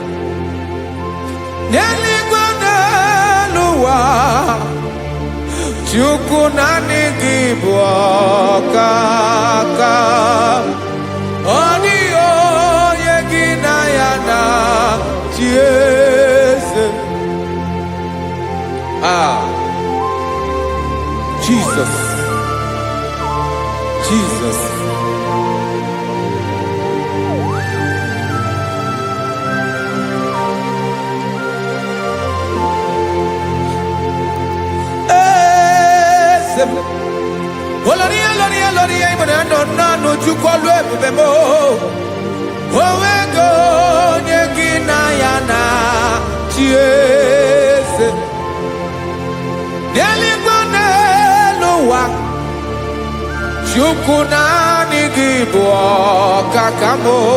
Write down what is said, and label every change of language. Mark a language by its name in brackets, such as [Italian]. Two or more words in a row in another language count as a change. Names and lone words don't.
[Igbo] N'eluigwe n'elu ụwa, Chukwu naanị gị bụ ọkaka. Ọ dịghị onye gị na ya na chi eze. Jesus, Jesus. [Yoruba] Olórí ìbùdó [Igbo] nánú Chukwu lu ebube mo. Onwego onye gị na ya na chi eze. N'eluigwe n'elu ụwa, Chukwu naanị gị bụ ọkaka m.